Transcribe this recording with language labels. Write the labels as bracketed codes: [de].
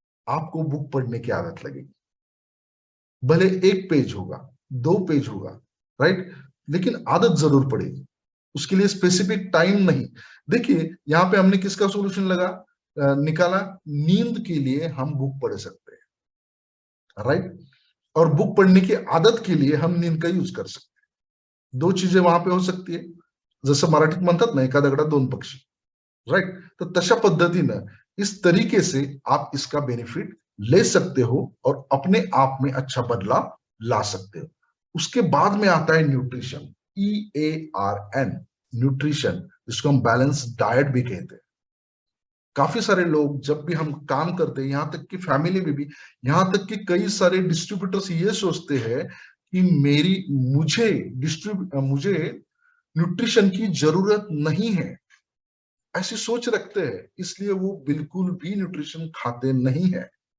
[hi] आपको बुक पढ़ने की आदत लगेगी। भले 1 पेज होगा, 2 पेज होगा, राइट, लेकिन आदत जरूर पड़ेगी। उसके लिए स्पेसिफिक टाइम नहीं। देखिए यहाँ पे हमने किसका सोल्यूशन निकाला, नींद के लिए हम बुक पढ़ सकते हैं, राइट। और बुक पढ़ने की आदत के लिए हम नींद का यूज कर सकते हैं। 2 चीजें वहां पे हो सकती है, [mr] जसं मराठीत म्हणतात ना, एका दगडात 2 पक्षी, राईट. तर तशा पद्धतीनं [hi] इस तरीके से आप इसका बेनिफिट ले सकते हो और अपने आप में अच्छा बदलाव ला सकते हो। उसके बाद में आता है न्यूट्रिशन, EARN, न्यूट्रिशन, जिसको हम बैलेंस डाइट भी कहते हैं। काफी सारे लोग जब भी हम काम करते हैं, यहाँ तक कि फैमिली में भी, यहाँ तक कि कई सारे डिस्ट्रीब्यूटर्स ये सोचते हैं कि मुझे न्यूट्रिशन की जरूरत नहीं है, ऐसी सोच रखते हैं, इसलिए वो बिल्कुल भी न्यूट्रिशन खाते नहीं है।